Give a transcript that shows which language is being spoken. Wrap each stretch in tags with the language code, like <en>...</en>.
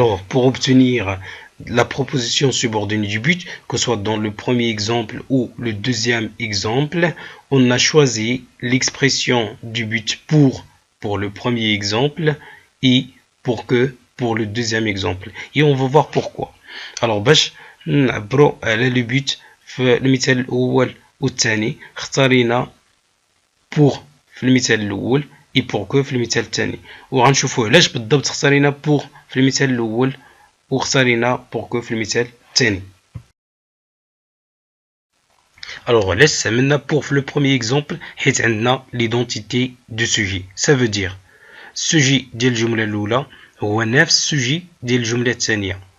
<fr>Alors pour obtenir la proposition subordonnée du but, que ce soit dans le premier exemple ou le deuxième exemple, on a choisi l'expression du but pour le premier exemple et pour le deuxième exemple. Et on va voir pourquoi.</fr> <ar>Alors باش نعبروا على</ar> <fr>le but</fr> <ar>في المثال الأول والثاني اختارينا pour في المثال الأول et</ar> <fr>pour que</fr> <ar>في المثال الثاني وغنشوفوا علاش بالضبط اختارينا pour في المثال الأول واختارينا pour que في المثال الثاني.</ar> <fr>Alors</fr> <ar>علاش استعملنا</ar> <fr>pour في le premier exemple</fr> <ar>حيت عندنا</ar> <fr>l'identité du sujet. Ça veut dire</fr> <ar>sujet ديال الجملة الأولى هو نفس sujet ديال الجملة الثانية.</ar>